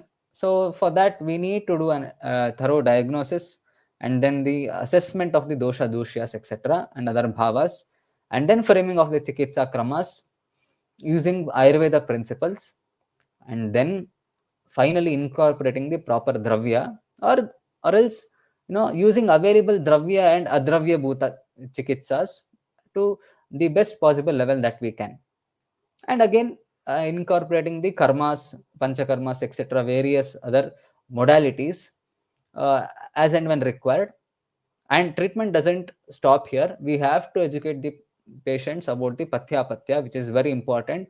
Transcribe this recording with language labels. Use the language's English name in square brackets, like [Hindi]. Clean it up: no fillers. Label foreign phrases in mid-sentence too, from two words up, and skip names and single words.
[English] So for that, we need to do a thorough diagnosis, and then the assessment of the [Sanskrit] दोष, दूष्य, [English] etc. and other bhavas, and then framing of the [Sanskrit] चिकित्सा क्रम [English] using Ayurveda principles, and then finally incorporating the proper dravya, or else using available dravya and [Sanskrit] अद्रव्य भूत चिकित्सा [English] to the best possible level that we can. And again incorporating the [Sanskrit] कर्म, पञ्चकर्म, [English] etc., various other modalities as and when required. And treatment doesn't stop here. We have to educate the patients about the [Sanskrit] पथ्य पथ्य, [English] which is very important.